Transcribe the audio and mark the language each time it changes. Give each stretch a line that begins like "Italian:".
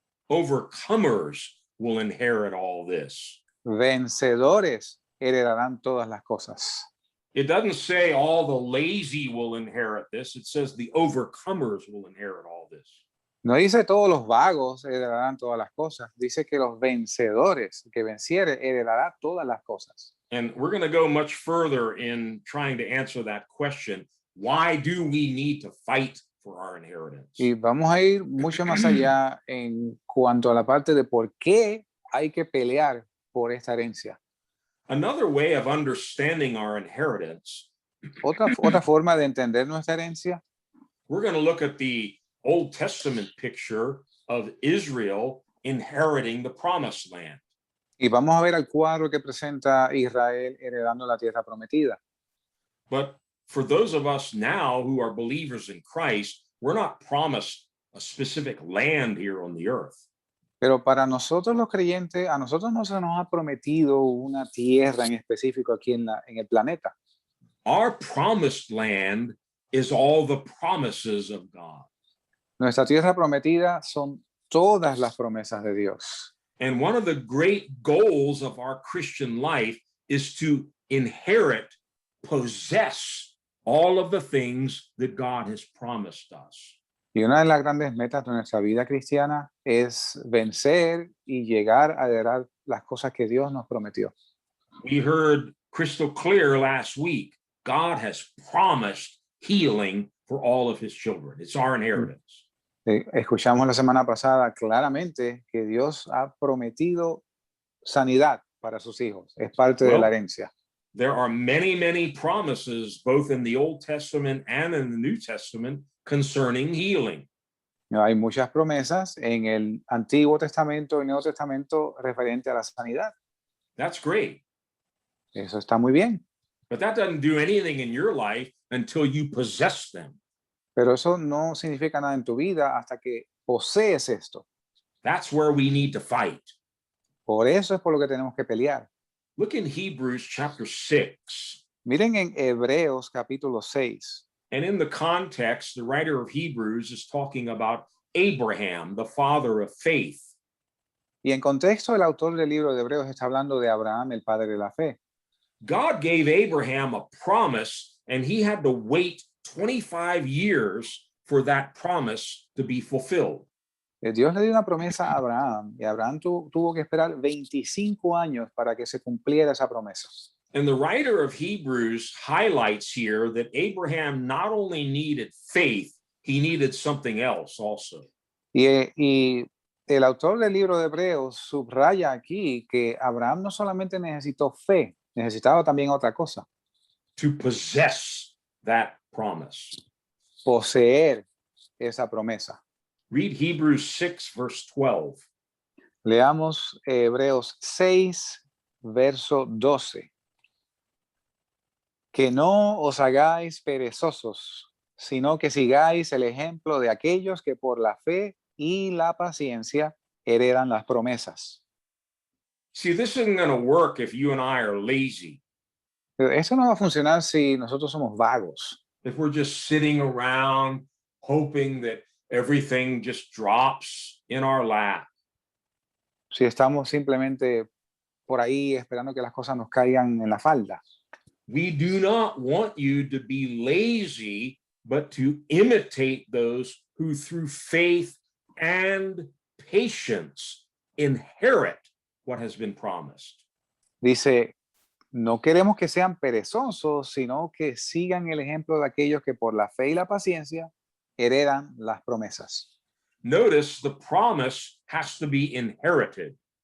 English: Overcomers will inherit all this.
Spanish: Vencedores heredarán todas las cosas.
English: It doesn't say all the lazy will inherit this. It says the overcomers will inherit all this.
Spanish: No dice todos los vagos heredarán todas las cosas. Dice que los vencedores, que venciere, heredará todas las cosas.
English: And we're going to go much further in trying to answer that question. Why do we need to fight for our inheritance?
Spanish: Y vamos a ir mucho más allá en cuanto a la parte de por qué hay que pelear por esta herencia.
English: Another way of understanding our inheritance,
Spanish: Otra forma de entender nuestra herencia,
English: we're going to look at the Old Testament picture of Israel inheriting the promised land.
Spanish: y vamos a ver el cuadro que presenta Israel heredando la tierra prometida.
English: But for those of us now who are believers in Christ, we're not promised a specific land here on the earth.
Spanish: Pero para nosotros los creyentes, a nosotros no se nos ha prometido una tierra en específico aquí en el planeta.
English: Our promised land is all the promises of God.
Spanish: Nuestra tierra prometida son todas las promesas de Dios.
English: And one of the great goals of our Christian life is to inherit, possess all of the things that God has promised us.
Spanish: Y una de las grandes metas de nuestra vida cristiana es vencer y llegar a heredar las cosas que Dios nos prometió.
English: We heard crystal clear last week, God has promised healing for all of his children. It's our inheritance.
Spanish: Escuchamos la semana pasada claramente que Dios ha prometido sanidad para sus hijos. Es parte de la herencia.
English: There are many, many promises, both in the Old Testament and in the New Testament, concerning healing.
Spanish: Hay muchas promesas en el Antiguo Testamento y Nuevo Testamento referente a la sanidad.
English: That's great.
Spanish: Eso está muy bien.
English: But that doesn't do anything in your life until you possess them.
Spanish: Pero eso no significa nada en tu vida hasta que posees esto.
English: That's where we need to fight.
Spanish: Por eso es por lo que tenemos que pelear.
English: Look in Hebrews chapter 6.
Spanish: Miren en Hebreos capítulo 6.
English: And in the context, the writer of Hebrews is talking about Abraham, the father of faith.
Spanish: Y en contexto, el autor del libro de Hebreos está hablando de Abraham, el padre de la fe.
English: God gave Abraham a promise, and he had to wait 25 years for that promise to be fulfilled.
Spanish: Dios le dio una promesa a Abraham y Abraham tuvo que esperar 25 años para que se cumpliera esa promesa.
English: And the writer of Hebrews highlights here that Abraham not only needed faith, he needed something else also.
Spanish: Y el autor del libro de Hebreos subraya aquí que Abraham no solamente necesitó fe, necesitaba también otra cosa,
English: To possess that promise.
Spanish: poseer esa promesa.
English: Read Hebrews 6, verse 12.
Spanish: Leamos Hebreos 6, verso 12. Que no os hagáis perezosos, sino que sigáis el ejemplo de aquellos que por la fe y la paciencia heredan las promesas.
English: See, this isn't going to work if you and I are lazy,
Spanish: Eso no va a funcionar si nosotros somos vagos,
English: if we're just sitting around hoping that everything just drops in our lap.
Spanish: si estamos simplemente por ahí esperando que las cosas nos caigan en la falda.
English: We do not want you to be lazy, but to imitate those who through faith and patience inherit what has been promised.
Spanish: Dice, no queremos que sean perezosos, sino que sigan el ejemplo de aquellos que por la fe y la paciencia heredan las promesas.
English: Notice the promise has to be inherited.